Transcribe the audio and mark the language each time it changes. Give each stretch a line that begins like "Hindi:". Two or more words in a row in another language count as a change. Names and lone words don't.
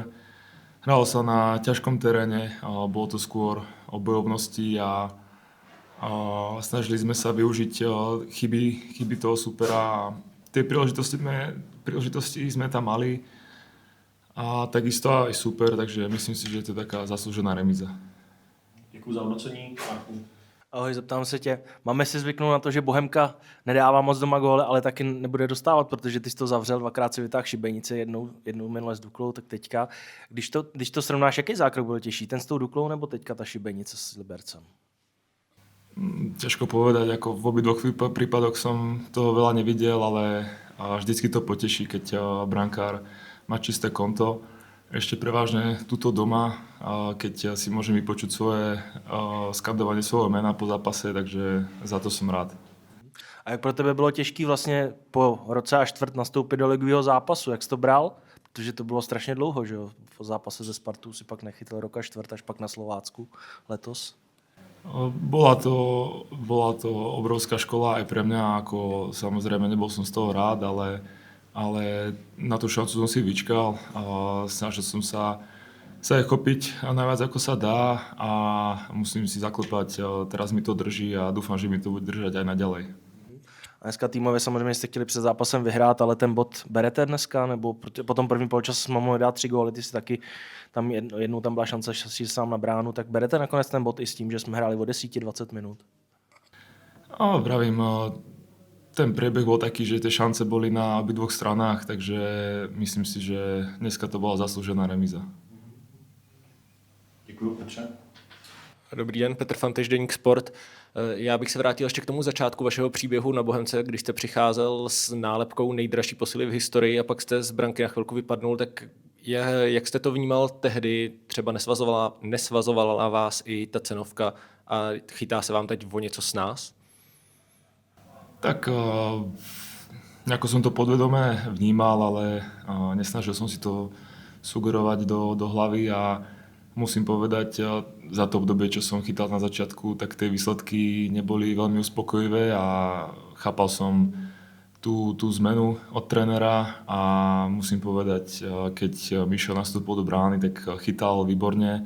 Slovak: Hralo sa na ťažkom teréne, bolo to skôr o bojovnosti a snažili sme sa využiť chyby toho supera. Tie príležitosti sme tam mali a takisto aj super, takže myslím si, že je to taká zaslúžená remíza.
Czech: Děkuji za hodnocení. Ahoj, zeptám se tě, máme si zvyknout na to, že Bohemka nedává moc doma góly, ale taky nebude dostávat, protože ty jsi to zavřel, dvakrát si vytáhl šibenice, jednou minule s Duklou, tak teďka. Když to srovnáš, jaký zákrok byl těžší, ten s tou Duklou nebo teďka ta šibenice s Libercem?
Slovak: Ťažko povedať, ako v obidvoch prípadoch som toho veľa nevidel, ale vždycky to poteší, keď brankár má čisté konto. Ešte prevažne tuto doma, keď si môžem vypočuť svoje skandovanie svojho mena po zápase, takže za to som rád.
Czech: A jak pro tebe bylo těžké vlastně po roce a čtvrt nastoupit do ligového zápasu? Jak jsi to bral? Protože to bylo strašně dlouho, že jo? Po zápase ze Spartou si pak nechytil roka čtvrt až pak na Slovácku letos.
Slovak: Bola to obrovská škola aj pre mňa, ako samozrejme nebol som z toho rád, ale na tú šancu som si vyčkal a snažil som sa ich chopiť najviac ako sa dá a musím si zaklepať, teraz mi to drží a dúfam, že mi to bude držať aj naďalej.
Czech: A dneska týmově samozřejmě jste chtěli před zápasem vyhrát, ale ten bod berete dneska, nebo po tom prvním poločasu jsme mohli dát 3 góly, ty si taky, tam jednou tam byla šance, že si sám na bránu, tak berete nakonec ten bod i s tím, že jsme hráli o 10-20 minut?
Slovak: Vravím, ten priebeh bol taký, že tie šance boli na obidvoch stranách, takže myslím si, že dneska to bola zaslúžená remíza.
Czech: Děkuji, Petře. Dobrý den, Petr Fantež, Deník Sport. Já bych se vrátil ještě k tomu začátku vašeho příběhu na Bohemce, když jste přicházel s nálepkou nejdražší posily v historii a pak jste z branky na chvilku vypadnul, tak jak jste to vnímal tehdy? Třeba nesvazovala vás i ta cenovka a chytá se vám teď o něco s nás?
Slovak: Tak nejako som to podvedome vnímal, ale nesnažil som si to sugerovať do hlavy a musím povedať, za to obdobie, čo som chytal na začiatku, tak tie výsledky neboli veľmi uspokojivé a chápal som tú zmenu od trénera a musím povedať, keď Mišo nastúpil do brány, tak chytal výborne.